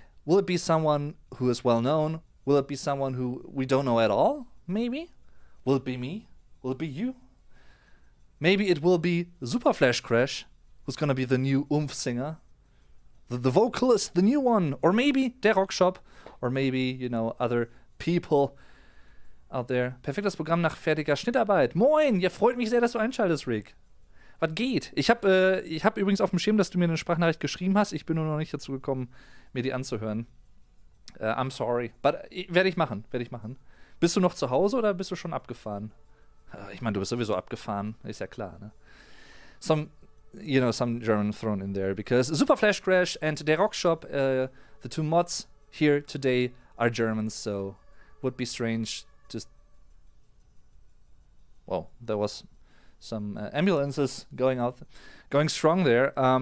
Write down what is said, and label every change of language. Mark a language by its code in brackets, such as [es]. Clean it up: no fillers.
[en] Will it be someone who is well known? Will it be someone who we don't know at all? Maybe. Will it be me? Will it be you? Maybe it will be Super Flash Crash, who's gonna be the new singer, the vocalist, the new one, or maybe der Rockshop, or maybe other people out there. [de] Perfektes Programm nach fertiger Schnittarbeit. Moin, ja, freut mich sehr, dass du einschaltest, Rick. Was geht? Ich hab übrigens auf dem Schirm, dass du mir eine Sprachnachricht geschrieben hast. Ich bin nur noch nicht dazu gekommen, mir die anzuhören. [en] I'm sorry. But [de] werde ich machen. Bist du noch zu Hause oder bist du schon abgefahren? Ich meine, du bist sowieso abgefahren. Ist ja klar, ne? [en] Some German thrown in there. Because Super Flash Crash and der Rockshop, the two mods here today are Germans, so would be strange. There was some ambulances going strong there.